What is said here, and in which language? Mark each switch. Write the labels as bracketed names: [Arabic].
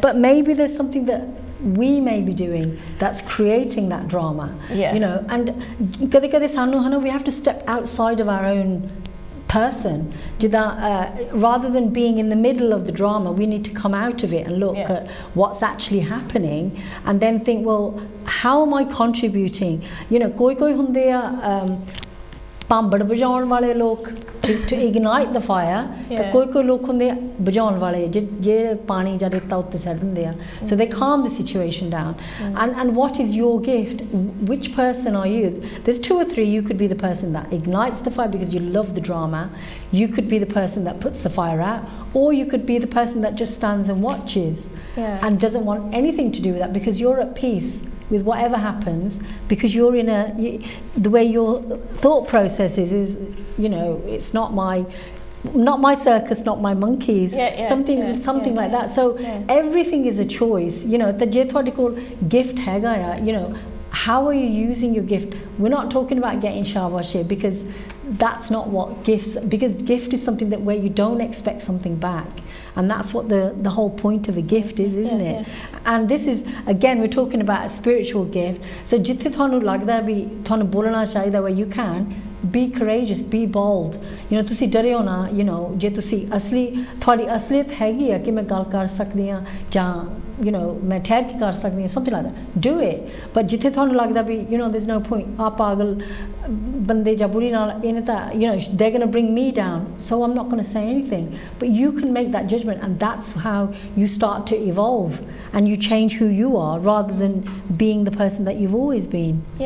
[English] But maybe there's something that we may be doing that's creating that drama, and [Punjabi] kade kade sanu hana [English] we have to step outside of our own person, rather than being in the middle of the drama. We need to come out of it and look at what's actually happening, and then think, well, how am I contributing? [Punjabi] Koi hunde ਭਾਂਬੜ ਵਜਾਉਣ ਵਾਲੇ ਲੋਕ [English] to ignite the fire, [Punjabi] ਤੇ ਕੋਈ ਲੋਕ ਹੁੰਦੇ ਆ ਬੁਝਾਉਣ ਵਾਲੇ ਜਿਹੜੇ ਪਾਣੀ ਜਾਂ ਰੇਤਾ ਉੱਤੇ ਸੱਟ ਦਿੰਦੇ ਆ, [English] so they calm the situation down. And what is your gift? Which person are you? There's 2 or 3. You could be the person that ignites the fire because you love the drama. You could be the person that puts the fire out, or you could be the person that just stands and watches and doesn't want anything to do with that, because you're at peace with whatever happens, because you're in the way your thought process is it's not my circus, not my monkeys, something like that. So everything is a choice. The [Punjabi] je thode kol gift hega ya, [English] how are you using your gift? We're not talking about getting shabash here, because that's not what gifts, because gift is something that where you don't expect something back, and that's what the whole point of a gift is, isn't it? And this is, again, we're talking about a spiritual gift. [Punjabi] So jithe thanu lagda bhi thanu bolna chahida, [English] where you can be courageous, be bold, [Punjabi] ਤੁਸੀਂ ਡਰਿਓ ਨਾ, ਜੇ ਤੁਸੀਂ ਤੁਹਾਡੀ ਅਸਲੀਅਤ ਹੈਗੀ ਆ ਕਿ ਮੈਂ ਗੱਲ ਕਰ ਸਕਦੀ ਹਾਂ ਜਾਂ ਮੈਂ ਠਹਿਰ ਕੇ ਕਰ ਸਕਦੀ ਹਾਂ, [English] something like that, do it. But [Punjabi] ਜਿੱਥੇ ਤੁਹਾਨੂੰ ਲੱਗਦਾ ਵੀ [English] there's no point, [Punjabi] ਆ ਪਾਗਲ ਬੰਦੇ ਜਾਂ ਬੁਰੀ ਨਾਲ ਇਹਨੇ ਤਾਂ [English] they're going to bring me down, so I'm not going to say anything. But you can make that judgment, and that's how you start to evolve, and you change who you are rather than being the person that you've always been.